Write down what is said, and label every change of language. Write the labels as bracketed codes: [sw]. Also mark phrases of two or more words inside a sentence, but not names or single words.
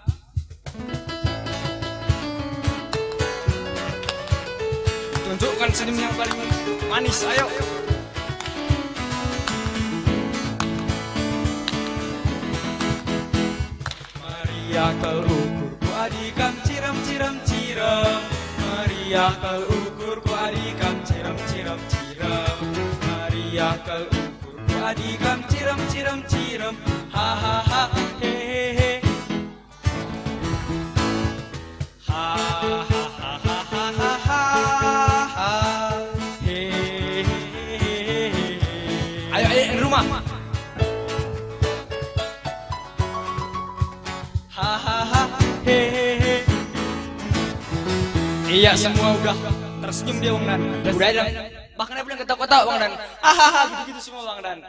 [id] Tunjukkan senyum yang paling manis, ayo. [btx] Meriah kalau ukurku adikam cirem cirem cirem. Meriah kalau ukurku adikam cirem cirem cirem. Meriah kalau ukurku adikam cirem cirem cirem. Ha ha ha hehehe. Ha ha ha ha ha ha ha. Hehehe. [id] Ayo di rumah. Hahaha hehehe. Iya semua udah tersenyum dia Bang Dan. Udah ada Bahkan ada pun yang ketawa-ketawa Bang Dan. Hahaha gitu-gitu semua Bang Dan.